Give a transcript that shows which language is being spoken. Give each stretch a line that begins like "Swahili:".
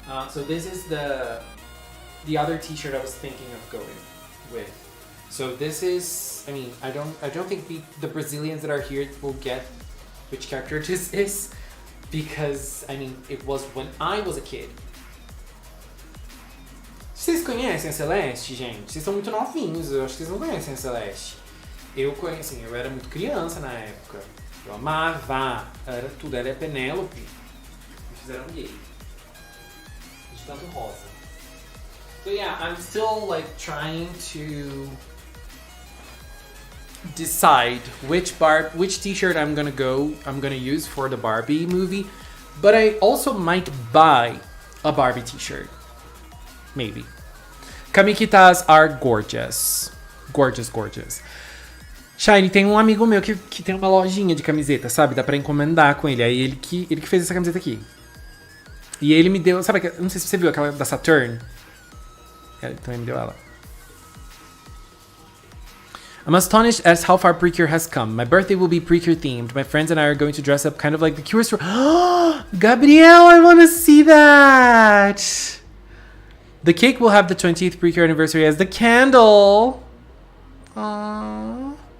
English: So this is the other t-shirt I was thinking of going with. So this is, I mean, I don't think the Brazilians that are here will get which character this is, because, I mean, it was when I was a kid.
Portuguese: Vocês conhecem a Celeste, gente? Vocês são muito novinhos, eu acho que vocês não conhecem a Celeste. Eu conheço, assim, eu era muito criança na época. Eu amava, era tudo, ela é Penélope. Me fizeram gay. De tanto rosa.
English: So yeah, I'm still like trying to decide which t-shirt I'm gonna use for the Barbie movie, but I also might buy a Barbie t-shirt. Maybe. Kamikitas are gorgeous. Gorgeous.
Portuguese: Shine, tem um amigo meu que tem uma lojinha de camiseta, sabe? Dá pra encomendar com ele. Aí ele que fez essa camiseta aqui. E ele me deu, sabe, não sei se você viu aquela da Saturn. Ele também me deu ela.
English: I'm astonished as how far PreCure has come. My birthday will be PreCure themed. My friends and I are going to dress up kind of like the Cure store. Gabrielle, I want to see that. The cake will have the 20th PreCure anniversary as the candle. Aww.